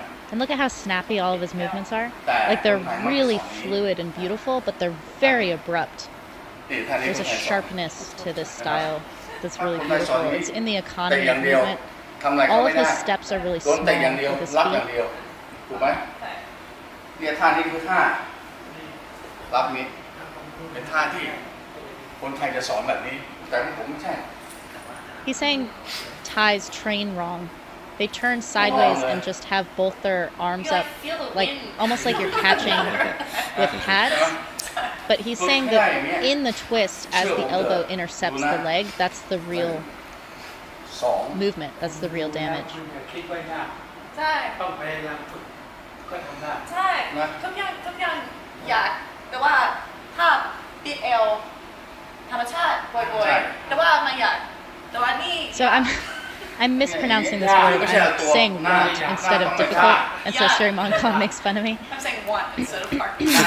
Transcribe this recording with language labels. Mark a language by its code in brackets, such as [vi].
[en] And look at how snappy all of his movements are. Like they're really fluid and beautiful, but they're very abrupt. There's a sharpness to this style that's really beautiful. It's in the economy of movement. All of his steps are really small with his feet. [th] ถูกไหมเนี่ยท่านี้คือท่ารับนี้เป็นท่าที่คนไทยจะสอนแบบนี้แต่ผมไม่ใช่ [en] He's saying Thais train wrong. They turn sideways and just have both their arms up, like almost like you're catching with pads. But he's saying that in the twist, as the elbow intercepts the leg, that's the real movement. That's the real damage. [th] ใช่ต้องพยายามฝึกก็ทำได้ใช่ทุกอย่างอยากแต่ว่าถ้าบิดเอวธรรมชาติบ่อยๆแต่ว่าไม่อยากแต่ว่านี่ [en] So I'm mispronouncing this word. I'm saying want instead of difficult, and so Sirimongkol makes fun of me. I'm saying want instead of part.